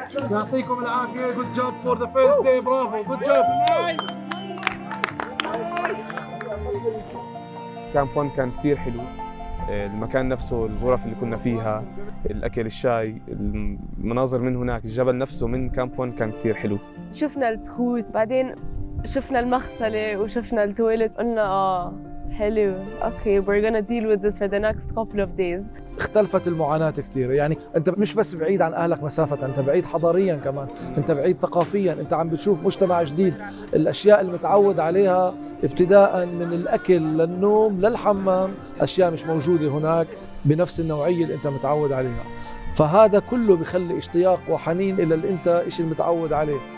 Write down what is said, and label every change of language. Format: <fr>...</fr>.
<ar>يعطيكم العافيه.</ar> <en>Good job for the first day. برافو. Good job.</en> <ar>كامب 1 كان كتير حلو. المكان نفسه، الغرف اللي كنا فيها، الأكل، الشاي، المناظر من هناك، الجبل نفسه من كامب 1 كان كتير حلو. شفنا التخوت، بعدين شفنا المغسلة وشفنا التويلت، قلنا حلو، اوكي</ar> <en>we're gonna deal with this for the next couple of days.</en> <ar>اختلفت المعاناة كثير، يعني انت مش بس بعيد عن اهلك مسافة، انت بعيد حضاريا كمان، انت بعيد ثقافيا، انت عم بتشوف مجتمع جديد. الاشياء اللي متعود عليها ابتداء من الاكل للنوم للحمام اشياء مش موجودة هناك بنفس النوعية اللي انت متعود عليها، فهذا كله بخلي اشتياق وحنين الى اللي انت اشي المتعود عليه.</ar>